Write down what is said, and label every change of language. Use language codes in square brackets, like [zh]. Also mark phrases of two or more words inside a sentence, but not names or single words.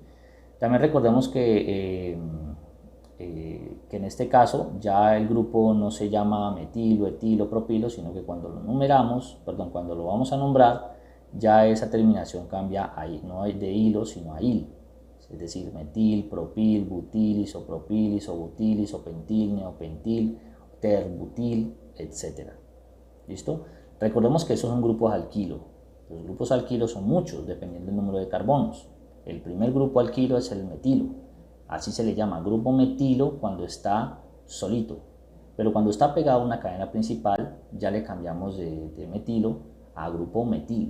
[es] También recordemos que en este caso ya el grupo no se llama metilo, etilo, propilo, sino que cuando cuando lo vamos a nombrar, ya esa terminación cambia a no de hilo, sino a il. Es decir, metil, propil, butil, isopropil, isobutil, isopentil, neopentil, terbutil, etc. ¿Listo? Recordemos que esos son grupos alquilo. Los grupos alquilo son muchos, dependiendo del número de carbonos. El primer grupo alquilo es el metilo. Así se le llama grupo metilo cuando está solito. Pero cuando está pegado a una cadena principal, ya le cambiamos de metilo a grupo metil.